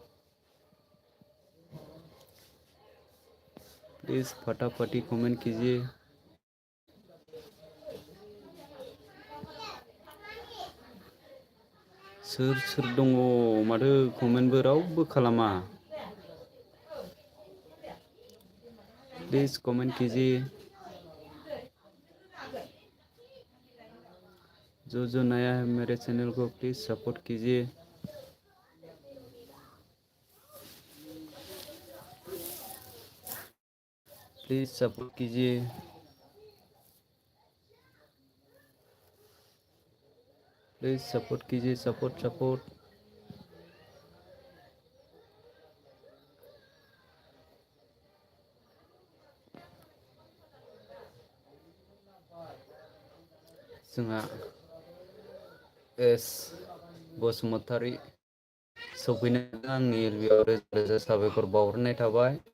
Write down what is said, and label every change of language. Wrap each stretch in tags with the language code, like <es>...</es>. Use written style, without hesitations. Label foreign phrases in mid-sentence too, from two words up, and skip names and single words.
<hi>प्लीज़ फटाफटी कमेंट कीजिए</hi> <brx>सोर दङ माथो कमेन्टबो रावबो खालामा</brx> <hi>प्लीज़ कमेंट कीजिए जो नया है मेरे चैनल को प्लीज़ सपोर्ट कीजिए प्लीज़ सपोर्ट कीजिए प्लीज़ सपोर्ट कीजिए सपोर्ट</hi> <brx>जोंहा एस बसुमतारी सफैनानै आंनि एलबिआव रोजा साबायखर बावहरनाय थाबाय</brx>